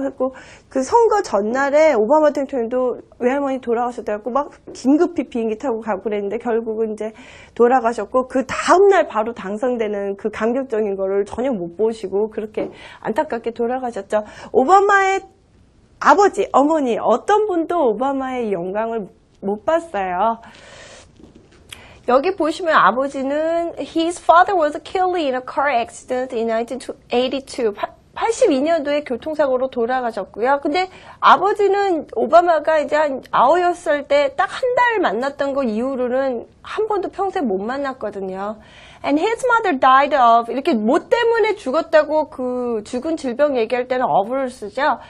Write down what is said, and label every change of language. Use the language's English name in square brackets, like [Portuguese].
[Korean] 그리고 그 선거 전날에 오바마 대통령도 외할머니 돌아가셨다고 막 긴급히 비행기 타고 가고 그랬는데 결국은 이제 돌아가셨고 그 다음날 바로 당선되는 그 감격적인 거를 전혀 못 보시고 그렇게 안타깝게 돌아가셨죠. 오바마의 아버지, 어머니 어떤 분도 오바마의 영광을 못 봤어요. 여기 보시면 아버지는 [English] His father was killed in a car accident in 1982. [Korean] 82년도에 교통사고로 돌아가셨고요. 근데 아버지는 오바마가 이제 한 9살 때 딱 한 달 만났던 거 이후로는 한 번도 평생 못 만났거든요. [English] And his mother died of [Korean] 이렇게 뭐 때문에 죽었다고 그 죽은 질병 얘기할 때는 of를 쓰죠.